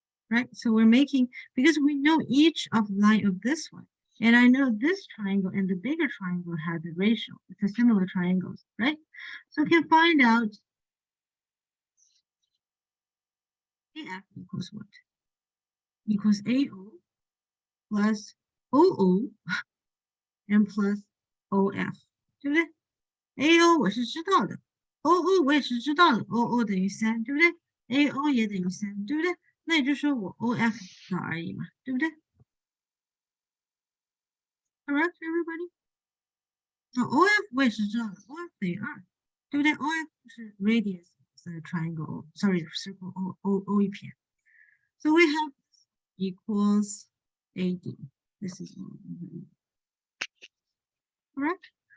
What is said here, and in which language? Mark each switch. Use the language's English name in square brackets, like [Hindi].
[English] right? So we're making, because we know each of line of this one, and I know this triangle and the bigger triangle have the ratio. It's a similar triangles, right? So we can find out AF equals what? Equals AO plus OO and plus OF, [Chinese] 对不对 ？AO 我是知道的 ，OO 我也是知道的 ，OO 等于3，对不对 ？AO 也等于3，对不对？那也就是说我 OF 知道而已嘛，对不对 ？ [English] Correct, everybody? [Chinese] 那 OF 我也是知道的 ，OF 等于2，对不对 ？OF 是 [English] radius triangle, sorry, circle [Chinese] O 一撇。 [English] So we have equals AD. This is correct.